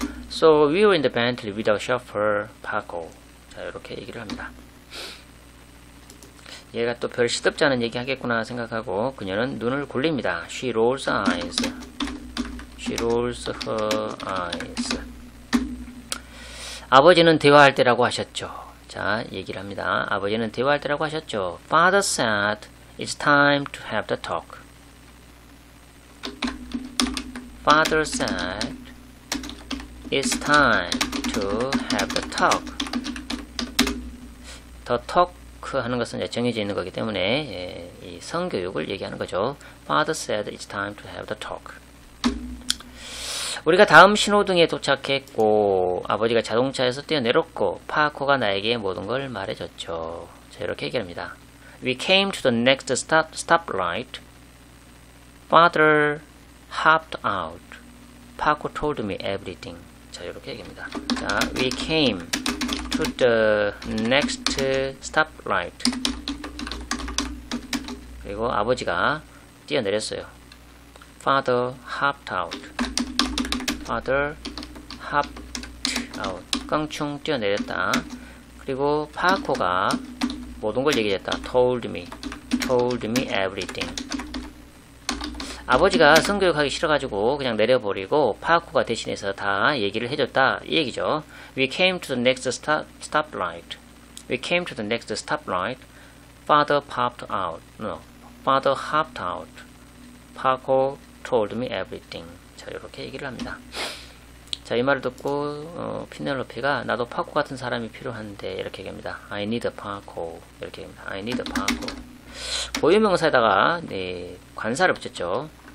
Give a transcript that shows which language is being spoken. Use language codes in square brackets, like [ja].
[en] So we were in the Bentley with our chauffeur Paco. [ko] 자, 이렇게 얘기를 합니다. 얘가 또 별 시덥지 않은 얘기 하겠구나 생각하고 그녀는 눈을 굴립니다. [en] She rolls eyes. She rolls her eyes. [ko] 아버지는 대화할 때라고 하셨죠. 자, 얘기를 합니다. 아버지는 대화할 때라고 하셨죠. [en] Father said it's time to have the talk. Father said it's time to have the talk. [ko] The talk 하는 것은 이제 정해져 있는 거기 때문에 이 성교육을 얘기하는 거죠. [en] Father said it's time to have the talk. [ko] 우리가 다음 신호등에 도착했고 아버지가 자동차에서 뛰어내렸고 파코가 나에게 모든 걸 말해줬죠. 자, 이렇게 얘기합니다. [en] We came to the next stoplight. Father hopped out. Paco told me everything. [ko] 자, 이렇게 얘기합니다. [en] 자, we came to the next stoplight. [ko] 그리고 아버지가 뛰어내렸어요. [en] Father hopped out. Father hopped out. [ko] 깡충 뛰어내렸다. 그리고 파코가 모든 걸 얘기했다. [en] Told me everything. [ko] 아버지가 성교육하기 싫어가지고 그냥 내려버리고 파코가 대신해서 다 얘기를 해줬다 이 얘기죠. [en] We came to the next stoplight. We came to the next stoplight. Father popped out. No, Father hopped out. Paco told me everything. [ko] 자, 이렇게 얘기를 합니다. 자, 이 말을 듣고 피넬로피가 나도 파코 같은 사람이 필요한데 이렇게 얘기합니다. [en] I need a Paco. [ko] 이렇게 얘기합니다. [en] I need a Paco. [ko] 고유명사에다가 관사를 붙였죠.